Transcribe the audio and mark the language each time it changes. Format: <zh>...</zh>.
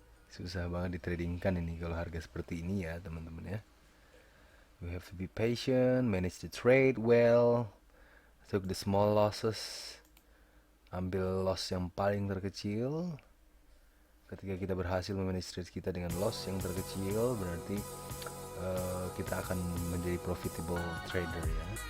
<id>Susah banget ditradingkan ini kalau harga seperti ini ya teman-teman ya.</id> <en>We have to be patient, manage the trade well, took the small losses,</en> <id>ambil loss yang paling terkecil. Ketika kita berhasil memanage trade kita dengan loss yang terkecil, berarti kita akan menjadi profitable trader ya.</id>